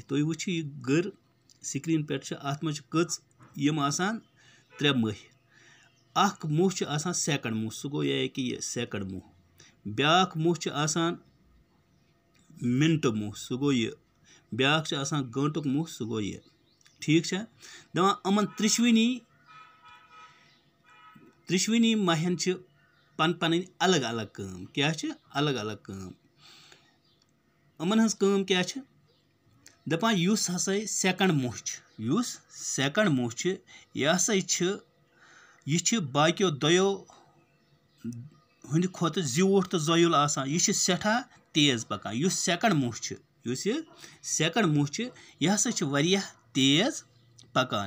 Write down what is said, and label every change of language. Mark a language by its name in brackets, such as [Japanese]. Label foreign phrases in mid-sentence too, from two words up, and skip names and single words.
[Kashmiri] तुम वुचु यह गर स्क्रीन पे अथ मज कच यम आसान? त्रे मह। अख मुह आसान सेकंड मुह, सह गो यह कि यह सेकंड मुह। ब्याक मुह आसान मिनट मुह, सह गो यह। ब्याक आसान गंटुक मुह, सह गो यह। [Hindi] ठीक है [Kashmiri] दपान अमन त्रिशवनी महन पन पन अलग अलग काम। क्या अलग अलग काम? अमन हज काम क्या दपान युस हसा सेकंड मुह, युस सेकंड मुह यह हसा यह बाकियों दोयों हंद खोत ज़्यूठ तो ज़ोयुल आसान। यह सठा तेज पकान। युस सेकंड मुह यह हसा वारियाह तेज पकान।